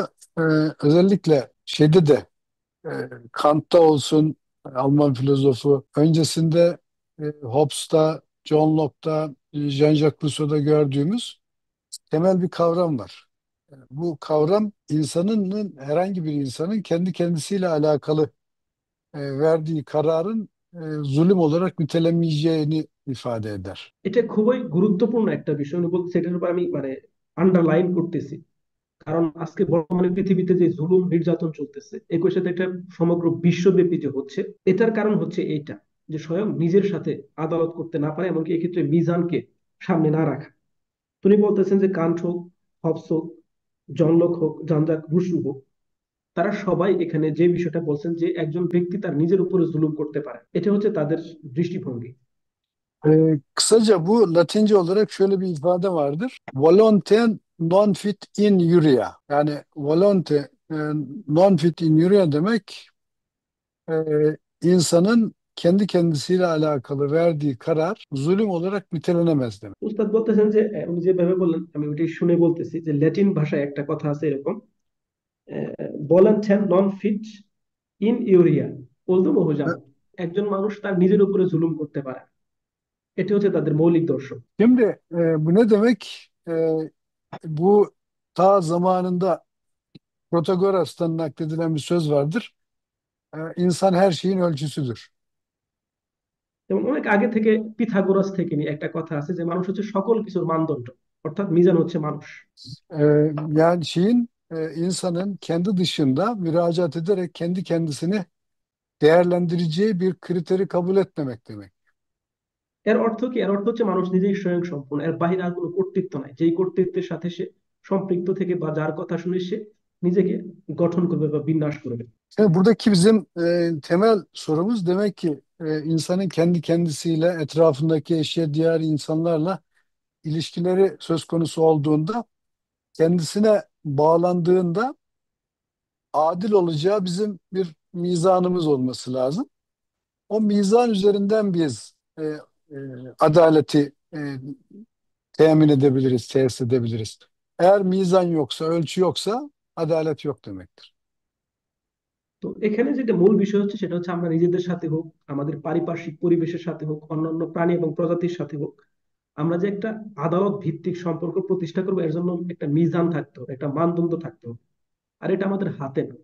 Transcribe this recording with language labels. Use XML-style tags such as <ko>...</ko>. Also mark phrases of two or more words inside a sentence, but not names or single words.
<tr>E, Özellikle şeyde de e, Kant'ta olsun, Alman filozofu, öncesinde Hobbes'ta, John Locke'ta, Jean-Jacques Rousseau'da gördüğümüz temel bir kavram var. Bu kavram insanın, herhangi bir insanın kendi kendisiyle alakalı verdiği kararın zulüm olarak nitelemeyeceğini ifade eder.</tr> <bn>এটা খুবই গুরুত্বপূর্ণ একটা বিষয়। উনি বলতে, সেটার উপর আমি আন্ডারলাইন করতেছি। কারণ আজকে বর্তমানে পৃথিবীতে যে জুলুম নির্যাতন চলতেছে, একই সাথে এটা সমগ্র বিশ্বব্যাপী যে হচ্ছে, এটার কারণ হচ্ছে এইটা, যে স্বয়ং নিজের সাথে আদালত করতে না পারে, এমনকি এক্ষেত্রে মিজানকে সামনে না রাখা। তিনি বলতেছেন যে কান্ট হোক, হবস হোক, জন লক হোক, জান-জাক রুসো হোক, তারা সবাই এখানে যে বিষয়টা বলছেন যে একজন ব্যক্তি তার নিজের উপরে জুলুম করতে পারে, এটা হচ্ছে তাদের dৃষ্টিভঙ্গি।</bn> <tr>Kısaca bu Latince olarak şöyle bir ifade vardır.</tr> <la>Volonte non fit in iuria.</la> <tr>Yani</tr> <la>volonte non fit in iuria</la> <tr>demek e, insanın kendi kendisiyle alakalı verdiği karar zulüm olarak nitelenemez demek.</tr> <bn>উস্তাদ বলতেছেন যে উনি যেভাবে বললেন, আমি ওইটাই শুনে বলতেছি, যে ল্যাটিন ভাষায় একটা কথা আছে এরকম,</bn> <la>volenti non fit in iuria</la> <bn>বলতো hocam, একজন মানুষ তার নিজের উপরে জুলুম করতে পারে। এটা হচ্ছে তাদের মৌলিক দর্শন।</bn> <tr>Şimdi bu ne demek? Bu ta zamanında Protagoras'tan nakledilen bir söz vardır. İnsan her şeyin ölçüsüdür.</tr> <bn>যেমন অনেক আগে থেকে পিথাগোরাস থেকে নিয়ে একটা কথা আছে যে মানুষ হচ্ছে সকল কিছুর মানদণ্ড, অর্থাৎ মিজান হচ্ছে মানুষ।</bn> <tr>Yani insanın kendi dışında müracaat ederek kendi kendisini değerlendireceği bir kriteri kabul etmemek demek.</tr> <bn>এর অর্থ কি? এর অর্থ হচ্ছে মানুষ নিজেই স্বয়ং সম্পূর্ণ, এর বাহিরে আর কোনো কর্তৃত্ব নাই। যেই কর্তৃত্বের সাথে সে সম্পৃক্ত থেকে বা যার কথা শুনে সে নিজেকে গঠন করবে বা বিন্যাস করবে।</bn> <tr>Yani buradaki bizim temel sorumuz demek ki insanın kendi kendisiyle, etrafındaki eşya, diğer insanlarla ilişkileri söz konusu olduğunda, kendisine bağlandığında adil olacağı bizim bir mizanımız olması lazım. O mizan üzerinden biz e, adaleti temin edebiliriz, tesis edebiliriz. Eğer mizan yoksa, ölçü yoksa adalet yok demektir.</tr> <bn>তো এখানে যেটা মূল বিষয় হচ্ছে সেটা হচ্ছে আমরা নিজেদের সাথে হোক, আমাদের পারিপার্শ্বিক পরিবেশের সাথে হোক, অন্যান্য প্রাণী এবং প্রজাতির সাথে হোক, আমরা যে একটা আদালত ভিত্তিক সম্পর্ক প্রতিষ্ঠা করবো, এর জন্য একটা মিজান থাকতে হবে, একটা মানদণ্ড থাকতে হবে। আর এটা আমাদের হাতে না।</bn>